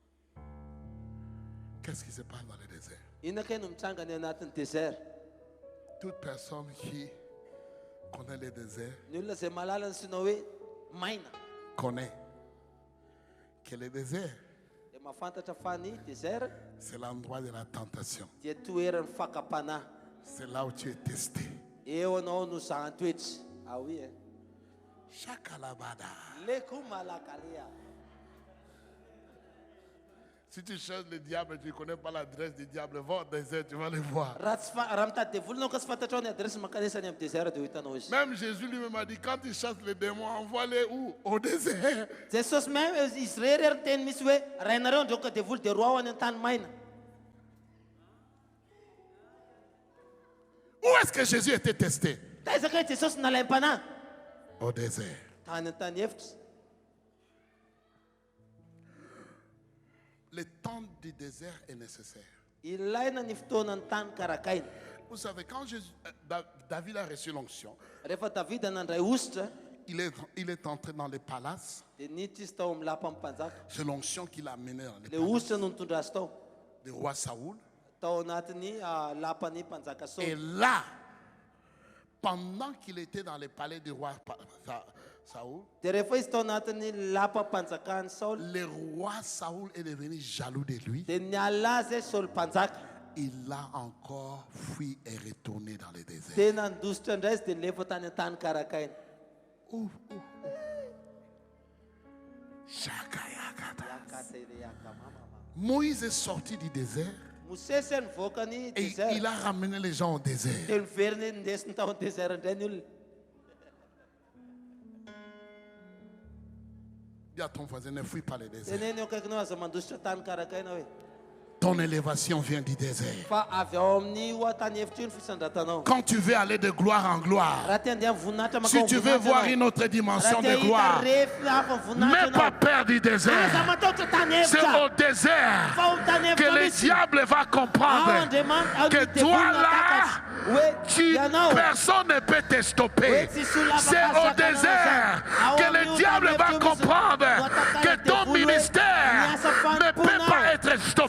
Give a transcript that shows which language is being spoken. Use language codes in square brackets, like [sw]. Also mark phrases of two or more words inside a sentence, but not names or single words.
[fr] Qu'est-ce qui se passe dans le désert? Toute personne qui connaît les déserts [mg] ny olona izay malala ny sina hoe maina [fr] connaît que le désert, [mg] dia mahafantatra fa ny désert [fr] c'est l'endroit de la tentation. [mg] dia toeran'ny fakapanahy. [fr] C'est là où tu es testé. [mg] Eo anao no zahan-toetra. [fr] Ah oui, hein. Chakalabada. Leko malakalea. Si tu cherches le diable et tu ne connais pas l'adresse du diable, va au désert, tu vas le voir. [mg] Raha mitady devoly anao ka tsy fantatrao ny adresy mankanesany amin'ny désert dia ho hitanao izy. [fr] Même Jésus lui-même a dit, quand tu chasses les démons, envoie-les où? Au désert. [mg] Jesosy même izy rery teny misy hoe raha ianareo andreoka devoly dia roa ao any an-tany maina. [fr] Où est-ce que Jésus était testé? [mg] Taizaka hoe Jesosy nalaim-panahy [fr] Au désert. [mg] tany an-tany efitra. [fr] Le temps du désert est nécessaire. [mg] Ilaina ny fotoanany tany karakaina. [fr] Vous savez, quand David a reçu l'onction, [mg] Rehefa Davida nandray ositra [fr] il est entré dans les palaces. [mg] dia niditra izy tao amin'ny lapa amin'ny mpanjaka. [fr] C'est l'onction qui l'a amené dans les Le palaces [mg] ositra no nitondra azy tao [fr] du roi Saoul. [mg] tao anatin'ny lapan'ny mpanjaka [fr] Et Saul. là, pendant qu'il était dans les palais du roi Saoul, [mg] Dia rehefa izy tao anatin'ny lapa mpanjakany Saul [fr] le roi Saoul est devenu jaloux de lui. [mg] dia niala azy Saul mpanjaka. [fr] Il a encore fui et retourné dans le désert. [mg] Tena nidositra indray izy dia nilefa tany an-tany karakaina. [fr] Moïse est sorti du désert [mg] Mosesy nivoaka ny [fr] et désert il a ramené les gens au désert. [mg] dia niveriny ndesiny tao amin'ny désert indray ny olona. [fr] Dis à ton voisin, ne fuis pas le désert. [mg] Teneny eo akaikinao aza mandositra tany karakaina hoe [fr] Ton élévation vient du désert. [mg] fa avy ao amin'ny tany efitra io ny fisandratanao. [fr] Quand tu veux aller de gloire en gloire, [mg] Raha tia andeha mivoninahitra [fr] si tu veux voir une autre dimension de gloire, n'aie pas peur du désert. C'est au désert que le diable va comprendre que toi là, personne ne peut te stopper. C'est au désert que le diable va comprendre que ton ministère ne peut pas être stoppé.